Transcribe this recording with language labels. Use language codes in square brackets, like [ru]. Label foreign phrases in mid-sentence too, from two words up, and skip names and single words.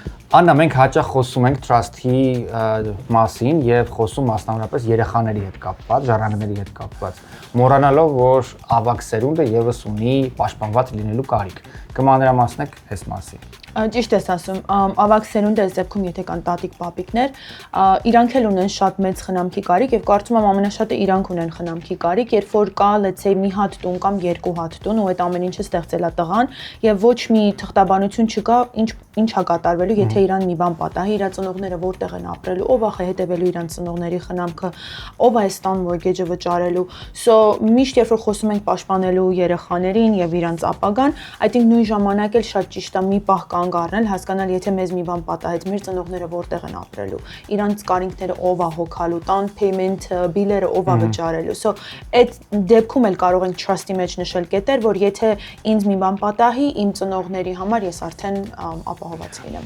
[hy] Աննա, մենք հաճախ խոսում ենք Trust-ի մասին եւ խոսում մասնավորապես երեխաների հետ կապված, ժառանգների հետ կապված, մոռանալով, որ ավագ սերունդը եւս ունի պաշտպանված լինելու կարիք։ Կմանրամասնեք այս մասին։ Ճիշտ ես ասում, ավագ սերունդը այս դեպքում եթե կան տատիկ պապիկներ, իրանք էլ ունեն շատ մեծ խնամքի կարիք եւ կարծում եմ ամենաշատը իրանք ունեն խնամքի կարիք, երբ որ կա [en] let's say [hy] մի հատ տուն կամ երկու հատ տուն ու այդ ամեն ինչը ստեղծել է տղան եւ ոչ մի թղթաբանություն չկա, ինչ հա կատարվելու, եթե իրան մի բան պատահի, իր ծնողները որտեղ են ապրելու, ով է հետևելու իրան ծնողների խնամքը, ով է ստան mortgage-ը վճարելու։ So միշտ երբ որ խոսում ենք պաշտպանելու երեխաներին եւ իրանց ապագան, [en] I think [hy] նույն ժամանակ էլ շատ ճիշտ է մի պահ կանգ առնել, հասկանալ, եթե մեզ մի բան պատահեց, մեր ծնողները որտեղ են ապրելու, իրանց կարիքները ով է հոգալու, տան [en] payment bill- [hy] երը ով է վճարելու։ So այդ դեպքում էլ կարող ենք trust-ի մեջ նշել կետեր, որ եթե ինձ մի բան պատահի, իմ ծնողների համար ես արդեն ապահովված լինեմ։